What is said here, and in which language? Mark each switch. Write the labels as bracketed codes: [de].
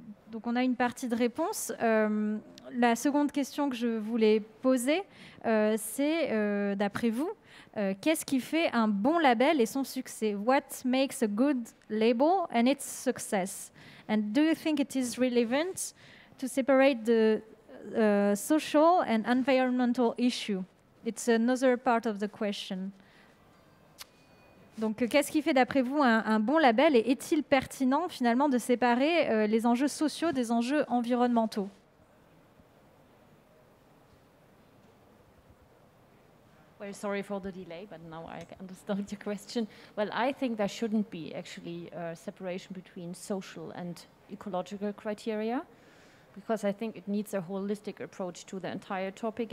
[fr] Donc on a une partie de réponse. La seconde question que je voulais poser, c'est d'après vous, qu'est-ce qui fait un bon label et son succès? [en] What makes a good label and its success? And do you think it is relevant to separate the social and environmental issue? It's another part of the question. [fr] Donc, qu'est-ce qui fait d'après vous un bon label et est-il pertinent finalement de séparer les enjeux sociaux des enjeux environnementaux? [en] Well, sorry for the delay, but now I understand your question. Well, I think there shouldn't be actually a separation between social and ecological criteria, because I think it needs a holistic approach to the entire topic.